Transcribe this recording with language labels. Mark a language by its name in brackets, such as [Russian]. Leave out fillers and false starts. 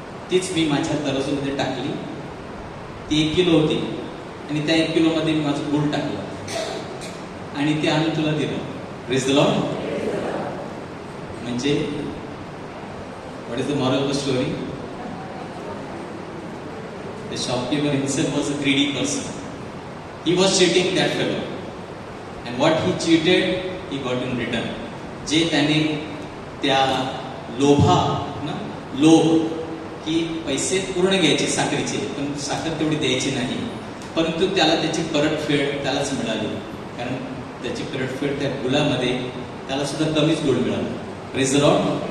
[Marathi] तीच मी माझ्या तराजूमध्ये टाकली. ती 1 किलो होती आणि त्या 1 किलोमध्ये मी माझं गुळ टाकलं आणि ते आणून तुला दिलं. [English] Praise the Lord. म्हणजे what is the moral of the story? The shopkeeper himself was a greedy person. He was cheating that fellow. And what he cheated, he got in return. [Marathi] जे त्याने त्या लोभ की पैसे पूर्ण घ्यायचे साखरेचे, पण साखर तेवढी द्यायची नाही, परंतु त्याला त्याची परतफेड त्यालाच मिळाली. कारण त्याची परतफेड त्या गुलामध्ये त्याला सुद्धा कमीच गुळ मिळाला. [English] Praise the lord.